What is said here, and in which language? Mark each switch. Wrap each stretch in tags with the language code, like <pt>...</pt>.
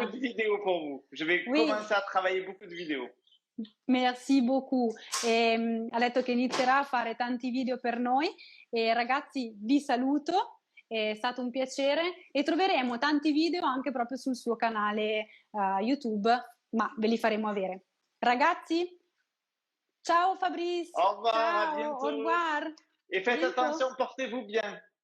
<fr>Beaucoup de vidéos pour vous. Je vais commencer a travailler beaucoup de vidéos. Merci beaucoup.</fr> <it>Ha detto che inizierà a fare tanti video per noi e ragazzi vi saluto, è stato un piacere e troveremo tanti video anche proprio sul suo canale YouTube, ma ve li faremo avere. Ragazzi, ciao Fabrice.</it> <fr>Au revoir,</fr> <it>ciao,</it> <fr>à bientôt. Au revoir. Et faites attention, portez-vous bien.</fr>